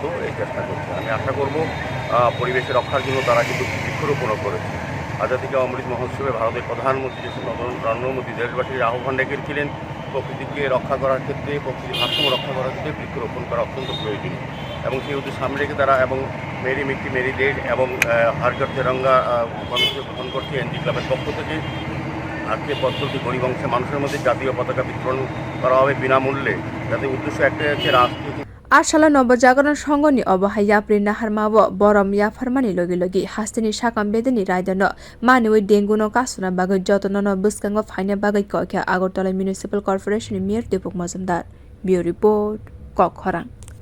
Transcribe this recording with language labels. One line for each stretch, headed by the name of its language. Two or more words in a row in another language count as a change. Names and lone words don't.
Bangla: এই চেষ্টা করছে আমি আশা করব পরিবেশের রক্ষার জন্য তারা কিন্তু বৃক্ষরোপণও করেছে আজাদিকা অমৃত মহোৎসবে ভারতের প্রধানমন্ত্রী যে নরেন্দ্র মোদী দেশবাসীর আহ্বান রেখেছিলেন প্রকৃতিকে রক্ষা করার ক্ষেত্রে প্রকৃতির ভারসাম্য রক্ষা করার ক্ষেত্রে বৃক্ষরোপণ করা অত্যন্ত প্রয়োজনীয় এবং সেই উদ্দেশ্য সামনে রেখে তারা এবং মেরি মিট্টি মেরি দেশ এবং হারঘর তেরঙ্গা কর্মসূচি গ্রহণ করছে এনজি ক্লাবের পক্ষ থেকে আজকে পদ্ধতি গরিব অংশের মানুষের মধ্যে জাতীয় পতাকা বিতরণ করা হবে বিনামূল্যে যাতে উদ্দেশ্য একটাই হচ্ছে রাজনীতি
Kok Borok: Chasalo Nabajagoran songha ni obhaya prina harmabo borom ya farmani logi hasteni sakam bedeni raidono maniwi dengue no kasuna bagai joto no bwskango phaina bagai koikha Agartala Municipal Corporation Mayor Dipak Majumder
English: Bureau Report
Kok Borok: Kokharang